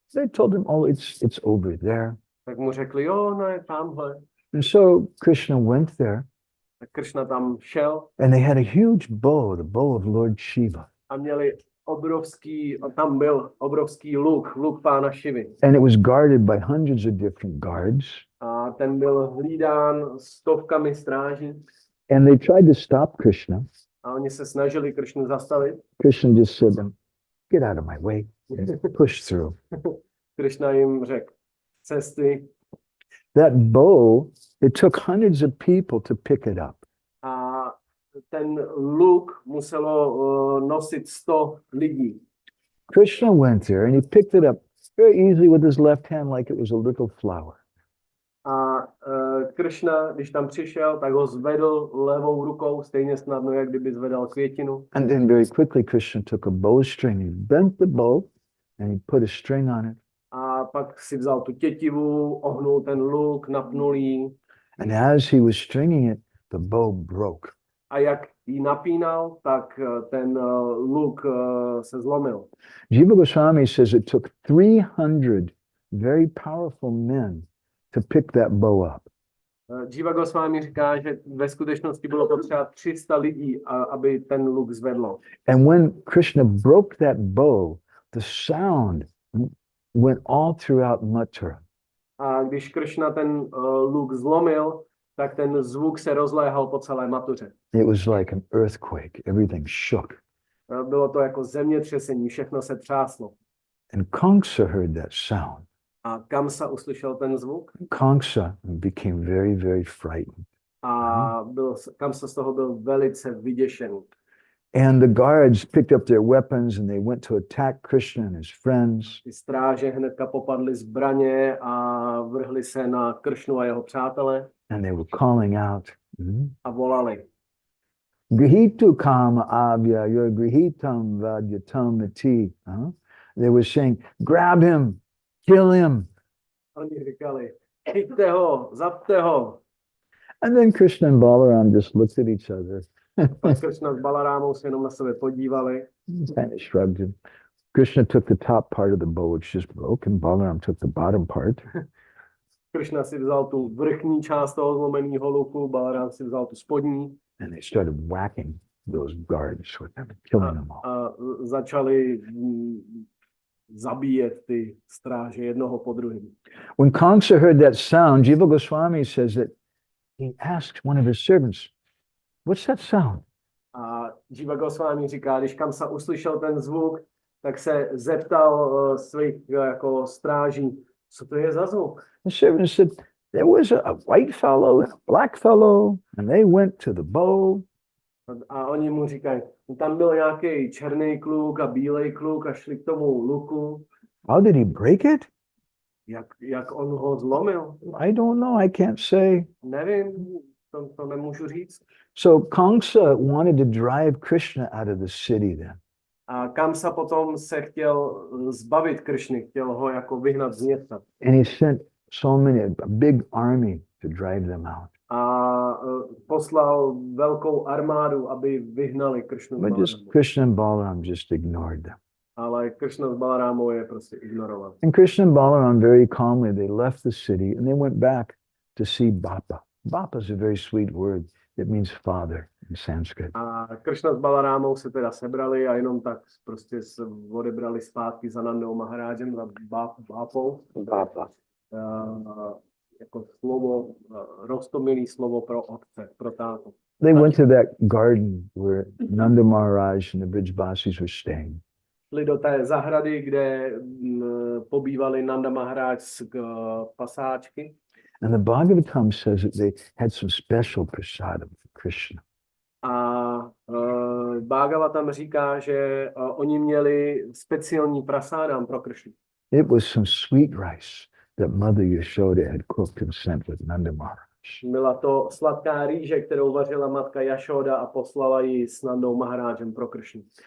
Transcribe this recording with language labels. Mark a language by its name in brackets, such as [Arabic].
[English] They told him, oh, it's over there. [Czech] Tak mu řekli, jo, no je tamhle. [English] And so Krishna went there. [Czech] Tak Krishna tam šel. [English] And they had a huge bow, the bow of Lord Shiva. [Czech] A měli tam byl obrovský luk pána Šivy. [English] And it was guarded by hundreds of different guards. [Czech] A ten byl hlídán stovkami stráží. [English] And they tried to stop Krishna. [Czech] A oni se snažili Krishnu zastavit. [English] Krishna just said, get out of my way, push through. [Czech] Krishna jim řekl, cesty. [English] That bow, it took hundreds of people to pick it up. [Czech] A ten luk muselo nosit 100 lidí. [English] Krishna went there and he picked it up very easily with his left hand like it was a little flower. [Czech] A Krishna, když tam přišel, tak ho zvedl levou rukou, stejně snadno, jak kdyby zvedal květinu. [English] And then very quickly Krishna took a bowstring, he bent the bow and he put a string on it. [Czech] A pak si vzal tu tětivu, ohnul ten luk, napnul ji. [English] And as he was stringing it, the bow broke. [Czech] A jak ji napínal, tak ten luk se zlomil. [English] Jiva Goswami says it took 300 very powerful men to pick that bow up. [Czech] Jiva Goswami říká, že ve skutečnosti bylo potřeba 300 lidí, aby ten luk zvedlo. [English] And when Krishna broke that bow, the sound went all throughout Mathura. [Czech] A když Krishna ten luk zlomil, tak ten zvuk se rozléhal po celé Mathuře. [English] It was like an earthquake. Everything shook. [Czech] Bylo to jako zemětřesení, všechno se třáslo. [English] And Kamsa heard that sound. [Czech] A Kamsa uslyšel ten zvuk. [English] Kamsa became very, very frightened. [Czech] A Kamsa z toho byl velice vyděšený. [English] And the guards picked up their weapons and they went to attack Krishna and his friends. [Czech] Ty stráže hnedka popadly zbraně a vrhli se na Kršnu a jeho přátele. [English] And they were calling out. [Czech] A volali. [Sanskrit] Grihitu kama avya, your grihitam vadyatam iti. [English] They were saying, grab him, kill him. [Czech] Oni říkali, chyťte ho, zapte ho. [English] And then Krishna and Balaram just looked at each other. [Czech] Pak Krishna s Balarámou se jenom na sebe podívali. [English] Kind of shrugged him. Krishna took the top part of the bow, which just broke, and Balaram took the bottom part. [Czech] Krishna si vzal tu vrchní část toho zlomeného luku, Balarám si vzal tu spodní. [English] And they started whacking those guards with them, killing them all. [Czech] A začali zabíjet ty stráže jednoho po druhém. [English] When Kamsa heard that sound, Jiva Goswami says that he asked one of his servants, what's that sound? [Czech] A Jiva Goswami říká, když Kamsa uslyšel ten zvuk, tak se zeptal svých jako stráží, co to je za zvuk? [English] The servant said, there was a white fellow and a black fellow, and they went to the bow. [Czech] A oni mu říkají, tam byl nějaký černý kluk a bílej kluk a šli k tomu luku. [English] How did he break it? [Czech] Jak on ho zlomil? [English] I don't know. I can't say. [Czech] Nevím, to nemůžu říct. [English] So Kamsa wanted to drive Krishna out of the city then. [Czech] A Kamsa potom se chtěl zbavit Krishny, chtěl ho jako vyhnat z města. [English] And he sent so many, a big army to drive them out. [Czech] A poslal velkou armádu, aby vyhnali Krishnu. [English] But just Krishna and Balaram just ignored them. [Czech] Ale Krishna s Balarámou je prostě ignoroval. [English] And Krishna and Balaram very calmly, they left the city and they went back to see Bappa. Bappa is a very sweet word. It means father in Sanskrit. [Czech] A Krishna s Balarámou se teda sebrali a jenom tak prostě se odebrali zpátky za Nandou Maharážem, za Bápou. [English] Bappa. [Czech] Jako slovo, roztomilý slovo pro otce, pro tátu. [English] They went to that garden where Nanda Maharaj and the 𝗏𝗏𝗀𝗁s were staying. [Czech] Šli do té zahrady, kde pobývali Nanda Maharaj s pasáčky. [English] And the Bhagavatam says that they had some special prasadam for Krishna. [Czech] A Bhagavatam říká, že oni měli speciální prasádam pro Krishnu. [English] It was some sweet rice that Mother Yashoda had cooked and sent with Nanda Maharaj. [Czech] Byla to sladká rýže, kterou vařila matka Yashoda a poslala ji s Nandou Maharážem pro Krishnu.